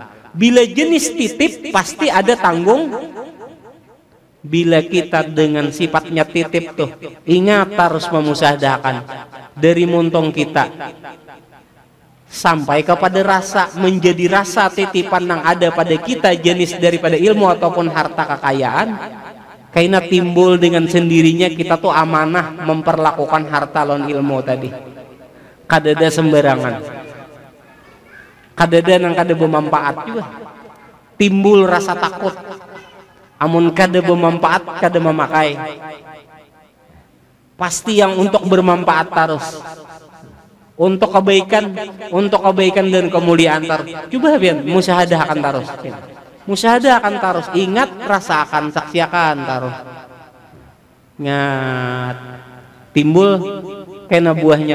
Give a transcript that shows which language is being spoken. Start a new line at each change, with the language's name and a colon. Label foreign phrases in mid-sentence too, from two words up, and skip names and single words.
Indonesian: Bila jenis titip pasti ada tanggung. Bila kita dengan sifatnya titip tuh, ingat harus memusyahdahkan dari muntung kita sampai kepada rasa, menjadi rasa titipan yang ada pada kita jenis daripada ilmu ataupun harta kekayaan. Karena timbul dengan sendirinya kita tuh amanah memperlakukan harta lawan ilmu tadi.
Banjar: Kadada sembarangan, kadada yang kada bermanfaat juga.
Indonesian: Timbul rasa takut.
Banjar: Amun kada bermanfaat, kada memakai.
Indonesian: Pasti yang untuk bermanfaat terus. Untuk kebaikan dan kemuliaan terus. Coba biar musyahadah akan terus. Musyahadah akan terus. Ingat, rasakan, saksikan terus. Ingat. Timbul kena buahnya.